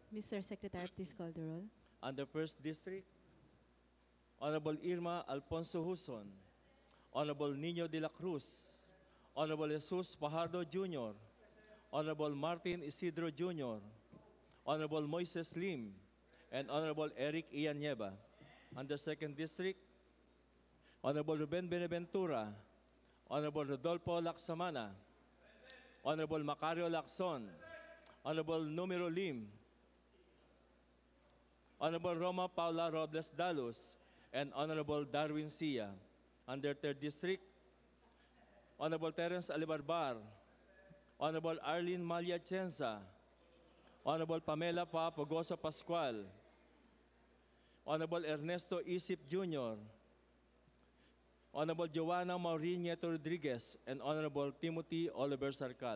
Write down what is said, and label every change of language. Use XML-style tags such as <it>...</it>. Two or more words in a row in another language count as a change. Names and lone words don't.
<en>Mr. Secretary, please call the roll. On the first district, Honorable Irma Alfonso Huson, Honorable Nino de la Cruz, Honorable Jesus Fajardo Jr., Honorable Martin Isidro Jr., Honorable Moises Lim, and Honorable Eric Ian Nieva. On the second district, Honorable Ruben Benaventura, Honorable Rodolfo Laksamana, Honorable Macario Lacson, Honorable Numero Lim, Honorable Roma Paula Robles Dalos, and Honorable Darwin Sia. Under third district, Honorable Terence Alibarbar, Honorable Arlene Malia Chenza, Honorable Pamela Papagosa Pascual, Honorable Ernesto Isip Jr., Honorable Joanna Maureen Nieto Rodriguez, and Honorable Timothy Oliver Sarcal.</en>